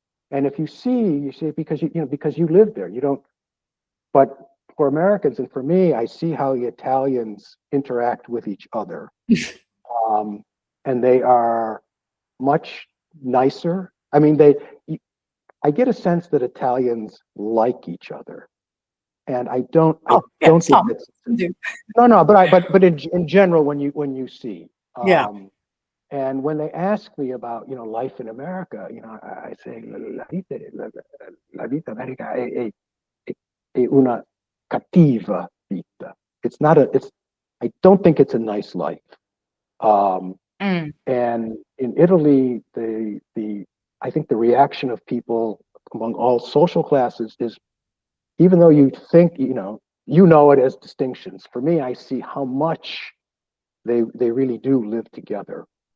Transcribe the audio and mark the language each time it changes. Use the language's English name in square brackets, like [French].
[English] And if you see because because you live there, you don't. But for Americans and for me, I see how the Italians interact with each other, and they are much nicer. I mean, I get a sense that Italians like each other, and I don't think it's no. But in general, when you see, and when they ask me about life in America, I say [Italian] la vita America è una cattiva vita. [English] It's not I don't think it's a nice life. And in Italy, I think the reaction of people among all social classes is, even though you think it as distinctions, for me, I see how much they really do live together.